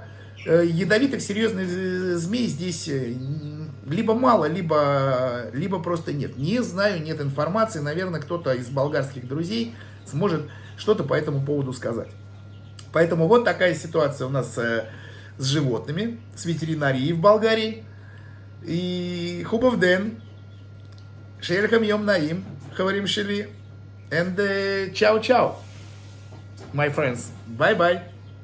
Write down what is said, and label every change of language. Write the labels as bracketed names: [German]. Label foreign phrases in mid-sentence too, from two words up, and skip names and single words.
[Russian] Ядовитых серьезных змей здесь либо мало, либо просто нет. Не знаю, нет информации. Наверное, кто-то из болгарских друзей сможет что-то по этому поводу сказать. Поэтому вот такая ситуация у нас с животными, с ветеринарией в Болгарии. [Bulgarian] И хубав ден, [Hebrew] שיהיה לכם יום נעים, חברים שלי, [English] and [Italian] ciao ciao, [English] my friends, bye bye.